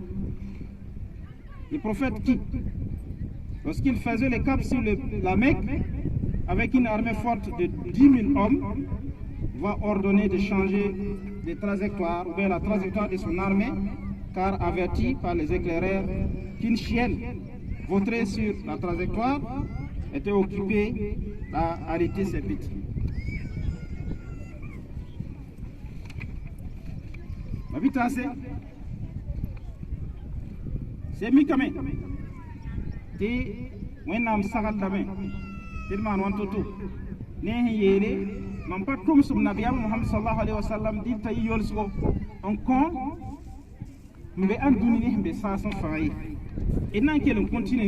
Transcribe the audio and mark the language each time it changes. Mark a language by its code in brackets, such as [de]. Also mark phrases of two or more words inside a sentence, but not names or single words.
[fr] Le prophète qui, lorsqu'il faisait le cap sur la Mecque avec une armée forte de 10 000 hommes, va ordonner de changer de trajectoire ou bien la trajectoire de son armée, car averti par les éclaireurs qu'une chienne vautrée sur la trajectoire était occupée à arrêter ses petits. C'est mi-camé. [mos] Wẽnnaam sagl lame tɩ d maan wãn to-to ne sẽn yeele mam pa tʋmsm nabiyaam Muhammad [ar] صلى الله عليه وسلم [mos] dɩ t'a yɩ yolsgo n kõ n be ãn dũni ne sẽn be saas n fãa ye d na n kell n kõntine